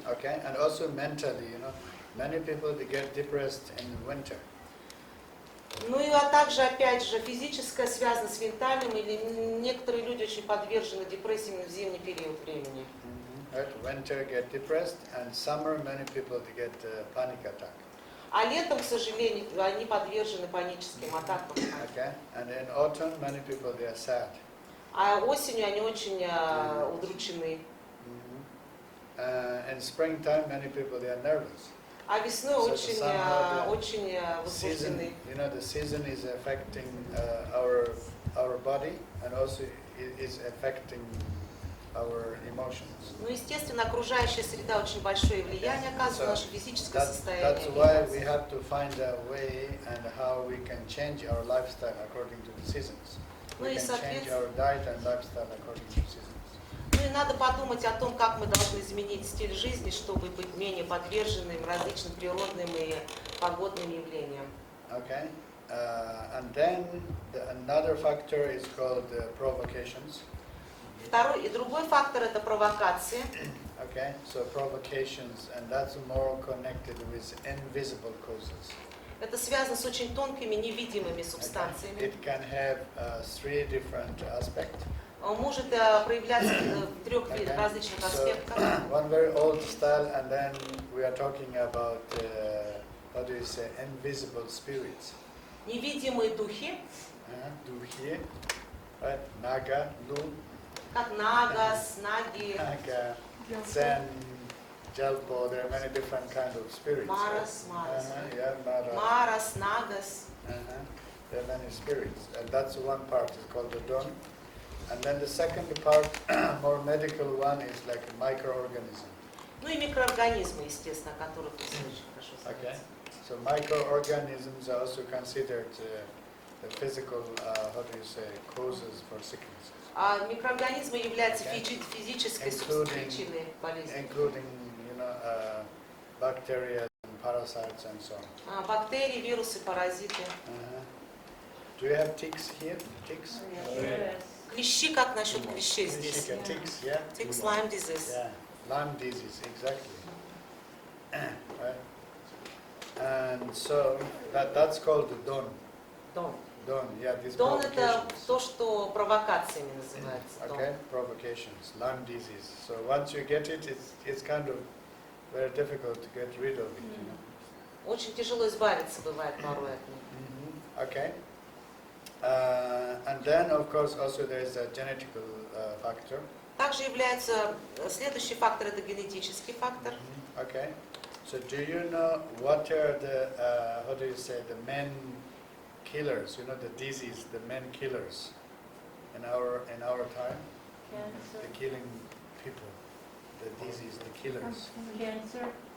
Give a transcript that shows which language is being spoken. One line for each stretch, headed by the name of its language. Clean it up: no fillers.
English: Okay, and also mentally, you know, many people they get depressed in winter.
Russian: Ну и а также, опять же, физическое связано с ментальным, или некоторые люди очень подвержены депрессии в зимний период времени.
English: Right? Winter get depressed, and summer many people they get panic attack.
Russian: А летом, к сожалению, они подвержены паническим атакам.
English: Okay, and in autumn many people they are sad.
Russian: А осенью они очень удручены.
English: In springtime many people they are nervous.
Russian: А весной
English: So
Russian: очень,
English: somehow the
Russian: очень
English: Season,
Russian: возбуждены.
English: you know, the season is affecting our body, and also is affecting our emotions.
Russian: Ну, естественно, окружающая среда очень большое влияние оказывает на наше физическое состояние.
English: That's why we have to find a way and how we can change our lifestyle according to the seasons.
Russian: Ну
English: We
Russian: и,
English: can change
Russian: соответственно,
English: our diet and lifestyle according to seasons.
Russian: ну и надо подумать о том, как мы должны изменить стиль жизни, чтобы быть менее подверженными различным природным и погодным явлениям.
English: Okay, and then another factor is called provocations.
Russian: Второй и другой фактор – это провокации.
English: Okay, so provocations, and that's more connected with invisible causes.
Russian: Это связано с очень тонкими, невидимыми субстанциями.
English: It can have three different aspects.
Russian: Может проявляться в трех различных
English: So,
Russian: аспектах.
English: one very old style, and then we are talking about, how do you say, invisible spirits.
Russian: Невидимые духи,
English: Duhi, right? Naga, Lu,
Russian: как Нагас, Наги,
English: Naga, Zen, Jalpo, there are many different kinds of spirits.
Russian: Марас, Марас.
English: Yeah, Mara.
Russian: Марас, Нагас.
English: There are many spirits, and that's one part is called the Don. And then the second part, more medical one, is like a microorganism.
Russian: Ну и микроорганизмы, естественно, о которых вы очень хорошо
English: Okay,
Russian: знаете.
English: so microorganisms are also considered the physical, how do you say, causes for sicknesses,
Russian: А микроорганизмы являются
English: Okay.
Russian: физической
English: Including-
Russian: причиной болезни.
English: including, you know, bacteria and parasites and so on.
Russian: Бактерии, вирусы, паразиты.
English: Do you have ticks here? Ticks? Yes.
Russian: Клещи, как насчет клещей здесь?
English: Ticks, yeah? Tick Lyme disease. Yeah, Lyme disease, exactly. Right? And so that's called the Don.
Russian: Дон.
English: Don, yeah, these
Russian: Дон это
English: provocations.
Russian: то, что провокациями называется. Дон.
English: Okay, provocations, Lyme disease. So once you get it, it's kind of very difficult to get rid of it. You know?
Russian: Очень тяжело избавиться бывает порой от них.
English: Okay. And then, of course, also there is a genetical factor.
Russian: Также является следующий фактор, это генетический фактор.
English: Okay. So do you know what are the, how do you say, the main killers, you know, the disease, the main killers in our time? The killing people, the disease, the killers. Cancer.